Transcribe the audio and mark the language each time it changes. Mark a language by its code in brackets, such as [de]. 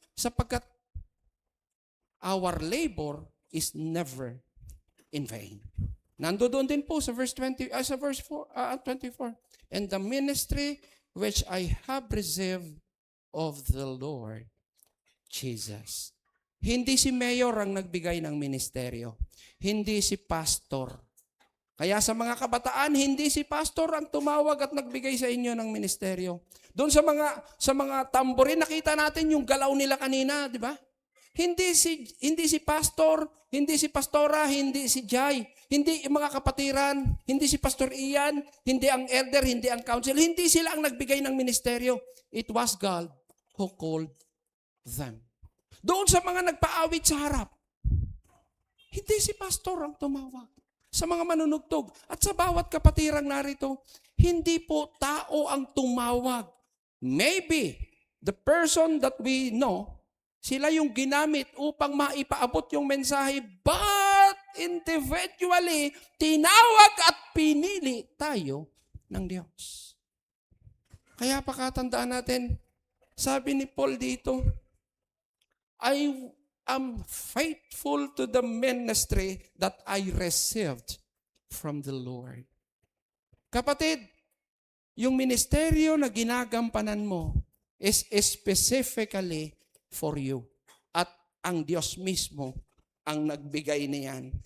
[en] sapagkat our labor is never in vain. [tl] Nandoon din po sa verse 20, sa verse 24. [en] And the ministry which I have received of the Lord Jesus. [tl] Hindi si mayor ang nagbigay ng ministeryo. Hindi si pastor. Kaya sa mga kabataan, hindi si pastor ang tumawag at nagbigay sa inyo ng ministeryo. Doon sa mga tamborin, nakita natin yung galaw nila kanina, di ba? Hindi si pastor, hindi si pastora, hindi si Jai, hindi yung mga kapatiran, hindi si Pastor Ian, hindi ang elder, hindi ang council, hindi sila ang nagbigay ng ministeryo. [en] It was God who called them. [tl] Doon sa mga nagpaawit sa harap, hindi si pastor ang tumawag. Sa mga manunugtog at sa bawat kapatirang narito, hindi po tao ang tumawag. [en] Maybe the person that we know, [tl] sila yung ginamit upang maipaabot yung mensahe, [en] but individually, [tl] tinawag at pinili tayo ng Diyos. Kaya pakatandaan natin, sabi ni Paul dito, [en] I am faithful to the ministry that I received from the Lord. [tl] Kapatid, yung ministeryo na ginagampanan mo [en] is specifically for you. [tl] At ang Diyos mismo ang nagbigay niyan.